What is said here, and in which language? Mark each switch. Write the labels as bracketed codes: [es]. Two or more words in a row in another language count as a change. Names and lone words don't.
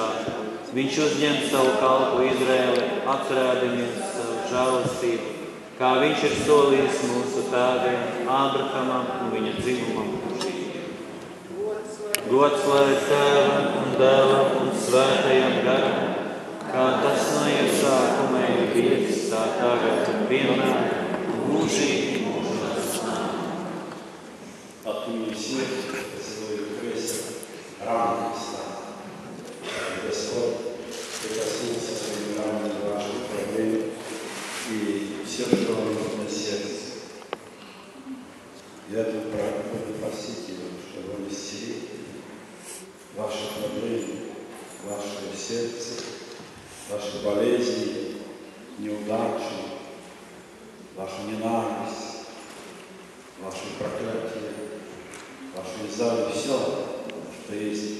[lv] Viņš uzņem savu kalpu Izraēli, atcerēdamies savu žēlastību, kā viņš ir solījis mūsu tēviem, Ābrahamam un viņa dzimumam mūžīgi. Gods lai Tēvam un Dēlam un Svētajam garam, kā tas no iesākuma ir bijis, tā tagad un vienmēr un mūžīgi. [ru] От имени всех поцелую крест, раны Христа. Господь прикоснулся своими ранами к вашим проблемам и все, что вам нужно на сердце. Я тут буду просить Его, чтобы Он исцелил ваши проблемы, ваше сердце, ваши болезни, неудачи, вашу ненависть, ваши проклятия, вашу зависть, все, что есть.